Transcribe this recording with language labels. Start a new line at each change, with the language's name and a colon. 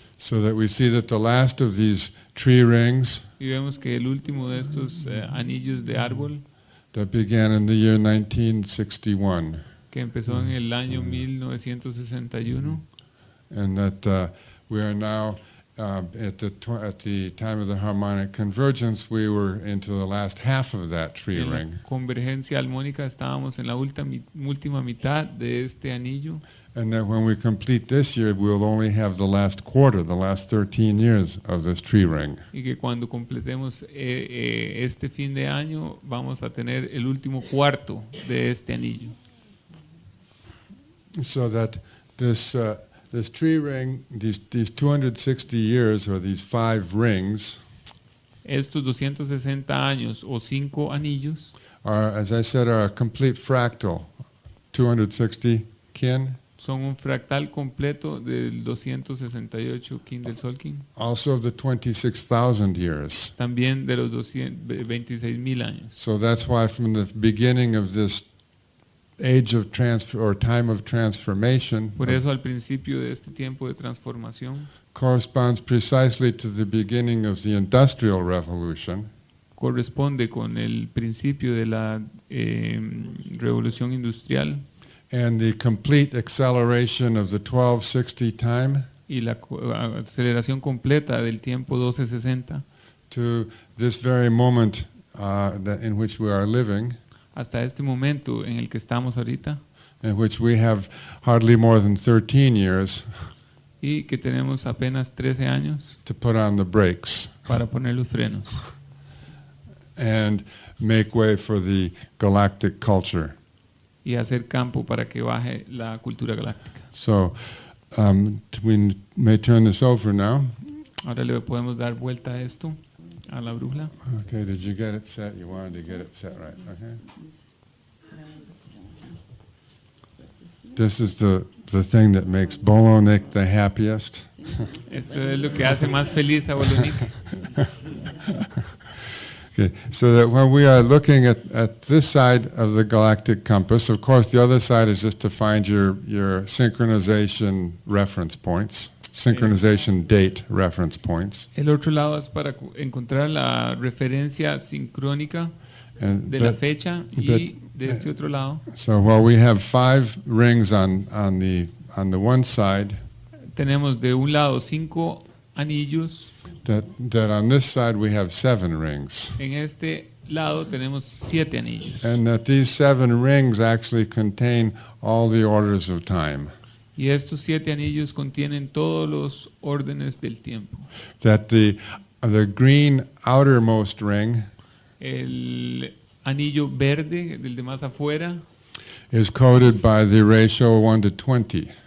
English: So that we see that the last of these tree rings
Spanish: Y vemos que el último de estos anillos de árbol,
English: that began in the year 1961,
Spanish: que empezó en el año 1961,
English: and that we are now at the time of the harmonic convergence, we were into the last half of that tree
Spanish: en la
English: ring,
Spanish: convergencia armónica estábamos en la última mitad de este anillo,
English: And that when we complete this year, we'll only have the last quarter, the last 13 years of this tree ring.
Spanish: Y que cuando completemos este fin de año vamos a tener el último cuarto de este anillo.
English: So that this tree ring, these 260 years, or these 5 rings,
Spanish: Estos 260 años o 5 anillos
English: are, as I said, are a complete fractal.
Spanish: 260 kin, son un fractal completo del 268 kin del Sol Kin,
English: also of the 26,000 years.
Spanish: también de los 26,000 años.
English: So that's why from the beginning of this age of transfer or time of transformation
Spanish: Por eso al principio de este tiempo de transformación
English: corresponds precisely to the beginning of the Industrial Revolution,
Spanish: corresponde con el principio de la revolución industrial
English: and the complete acceleration of the 1260 time
Spanish: y la aceleración completa del tiempo 1260
English: to this very moment in which we are living,
Spanish: hasta este momento en el que estamos ahorita
English: in which we have hardly more than 13 years
Spanish: y que tenemos apenas 13 años
English: to put on the brakes
Spanish: para poner los frenos
English: and make way for the galactic culture.
Spanish: y hacer campo para que baje la cultura galáctica.
English: So we may turn this over now.
Spanish: Ahora le podemos dar vuelta a esto, a la brújula.
English: Okay, did you get it set? You wanted to get it set right, okay? This is the thing that makes Bolonik the happiest.
Spanish: Esto es lo que hace más feliz a Bolonik.
English: Okay, so that when we are looking at this side of the galactic compass, of course the other side is just to find your synchronization reference points, synchronization date reference points.
Spanish: El otro lado es para encontrar la referencia sincrónica
English: And
Spanish: de la
English: but-
Spanish: fecha
English: but-
Spanish: y de este otro lado
English: So while we have 5 rings on the one side,
Spanish: tenemos de un lado 5 anillos,
English: that on this side we have 7 rings.
Spanish: en este lado tenemos 7 anillos.
English: And that these 7 rings actually contain all the orders of time.
Spanish: Y estos 7 anillos contienen todos los órdenes del tiempo.
English: That the green outermost ring
Spanish: El anillo verde, del de más afuera,
English: is coded by the ratio 1 to 20.